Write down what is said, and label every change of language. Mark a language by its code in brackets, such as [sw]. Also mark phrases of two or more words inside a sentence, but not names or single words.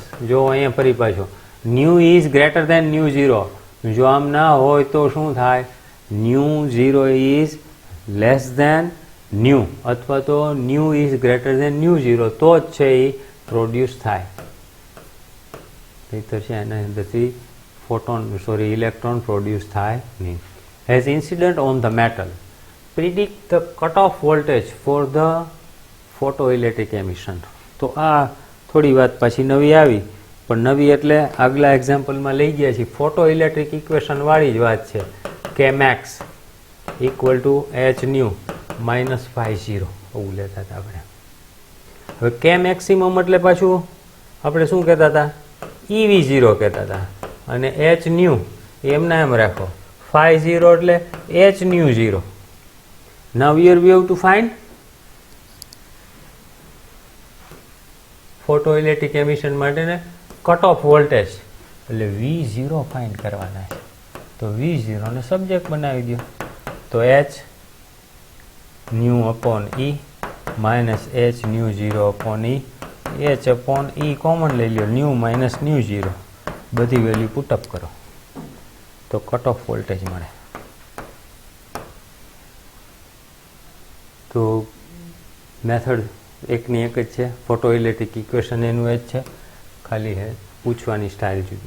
[gu] જો અહીંયા ફરી પાછો [en] nu is greater than [gu] ν0, જો આમ ના હોય તો શું થાય? [en] ν0 is less than nu, [gu] અથવા તો [en] nu is greater than ν0, [gu] તો જ છે એ પ્રોડ્યુસ થાય. નહીતર છે એના અંદરથી ઇલેક્ટ્રોન પ્રોડ્યુસ થાય નહીં. [en] As incident on the metal, predict the cutoff voltage for the photoelectric emission. [gu] તો આ થોડી વાત પાછી નવી આવી, પણ નવી એટલે આગલા એક્ઝામ્પલમાં લઈ ગયા છીએ [en] photoelectric equation [gu] વાળી જ વાત છે. Kmax = hν -φ0 એવું લેતા હતા આપણે. હવે K મેક્સિમમ એટલે પાછું આપણે શું કહેતા હતા? EV0 કહેતા હતા, અને hν એમના એમ રાખો. φ0 એટલે hν0. [en] Now here we have to find photoelectric emission [gu] માટેને [en] cut off voltage [gu] એટલે V0 ફાઇન્ડ કરવાના છે. તો V0 ને સબ્જેક્ટ બનાવી દો, તો hν/E -hν0/E, h/E કોમન લઈ લો, ν -ν0 બધી વેલ્યુ પુટઅપ કરો તો [en] cut off voltage [gu] મળે. તો મેથડ એકની એક જ છે, [en] photoelectric equation [gu] એનું એ જ છે, ખાલી હે પૂછવાની સ્ટાઇલ જુદી.